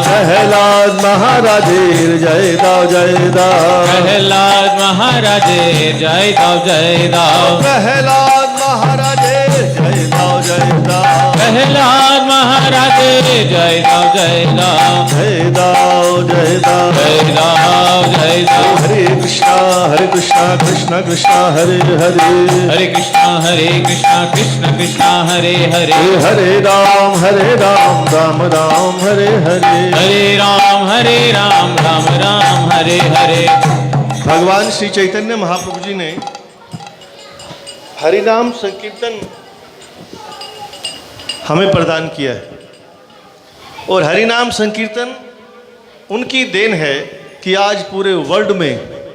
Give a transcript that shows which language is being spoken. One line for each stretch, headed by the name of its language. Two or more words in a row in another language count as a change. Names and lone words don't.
Bangla: প্রহলাদ মহারাজের জয় দাও জয় দাও প্রহলাদ মহারাজে জয় রাও জয় রাও প্রহলাদ মহারাজের জয় দাও জয় দাও প্রহলাদ মহারাজে জয় রাও জয় রাও জয় দাও জয় দাও জয় রাও জয় রাও
Sanskrit: हरे कृष्णा कृष्ण कृष्ण हरे हरे हरे कृष्ण कृष्ण कृष्ण हरे हरे हरे राम राम राम हरे हरे हरे राम राम हरे हरे
Hindi: भगवान श्री चैतन्य महाप्रभु जी ने हरिनाम संकीर्तन हमें प्रदान किया है और हरिनाम संकीर्तन उनकी देन है कि आज पूरे वर्ल्ड में